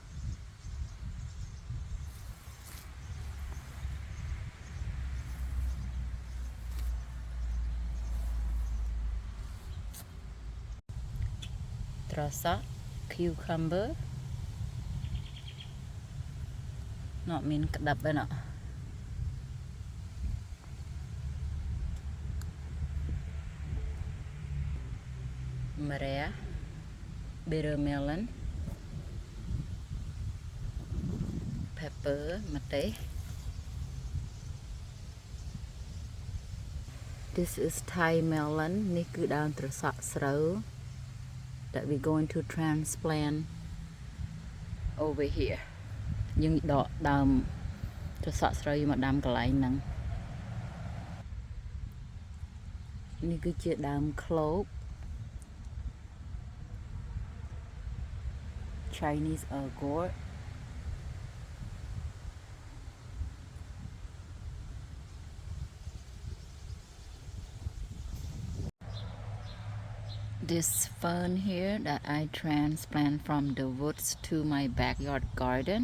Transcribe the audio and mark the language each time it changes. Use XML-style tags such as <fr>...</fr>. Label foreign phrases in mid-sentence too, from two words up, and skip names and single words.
<km>ត្រសក់ cucumber នោះមានក្តាប់ឯណោះ ម Khmer,</km> <en>bitter melon, pepper, mate. This is Thai melon.</en> <km>នេះគឺដើមត្រសក់ស្រូវ</km> <en>that we're going to transplant over here.</en> <km>យើងដកដើមត្រសក់ស្រូវមកដាំកន្លែងហ្នឹង នេះគឺជាដើមឃ្លោក</km> <en>Chinese gourd. This fern here that I transplant from the woods to my backyard garden.</en>